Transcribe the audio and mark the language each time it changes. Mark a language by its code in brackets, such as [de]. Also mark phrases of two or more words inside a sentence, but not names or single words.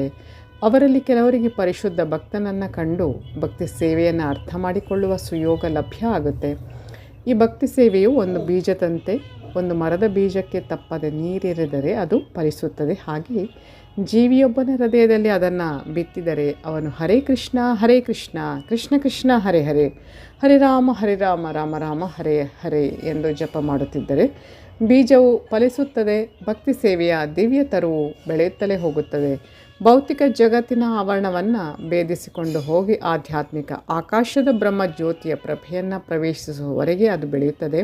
[kn] ಅವರಲ್ಲಿ ಕೆಲವರಿಗೆ ಪರಿಶುದ್ಧ ಭಕ್ತನನ್ನು ಕಂಡು ಭಕ್ತಿ ಸೇವೆಯನ್ನು ಅರ್ಥ ಮಾಡಿಕೊಳ್ಳುವ ಸುಯೋಗ ಲಭ್ಯ ಆಗುತ್ತೆ. ಈ ಭಕ್ತಿ ಸೇವೆಯು ಒಂದು ಬೀಜದಂತೆ. ಒಂದು ಮರದ ಬೀಜಕ್ಕೆ ತಪ್ಪದೆ ನೀರೆರೆದರೆ ಅದು ಫಲಿಸುತ್ತದೆ. ಹಾಗೆಯೇ ಜೀವಿಯೊಬ್ಬನ ಹೃದಯದಲ್ಲಿ ಅದನ್ನು ಬಿತ್ತಿದರೆ ಅವನು [sa] ಹರೇ ಕೃಷ್ಣ ಹರೇ ಕೃಷ್ಣ, ಕೃಷ್ಣ ಕೃಷ್ಣ ಹರೇ ಹರೇ, ಹರೇ ರಾಮ ರಾಮ ರಾಮ ಹರೇ ಹರೇ [kn] ಎಂದು ಜಪ ಮಾಡುತ್ತಿದ್ದರೆ ಬೀಜವು ಫಲಿಸುತ್ತದೆ. ಭಕ್ತಿ ಸೇವೆಯ ದಿವ್ಯ ತರುವು ಬೆಳೆಯುತ್ತಲೇ ಹೋಗುತ್ತದೆ. ಭೌತಿಕ ಜಗತ್ತಿನ ಆವರಣವನ್ನು ಭೇದಿಸಿಕೊಂಡು ಹೋಗಿ ಆಧ್ಯಾತ್ಮಿಕ ಆಕಾಶದ ಬ್ರಹ್ಮ ಜ್ಯೋತಿಯ ಪ್ರಭೆಯನ್ನು ಪ್ರವೇಶಿಸುವವರೆಗೆ ಅದು ಬೆಳೆಯುತ್ತದೆ.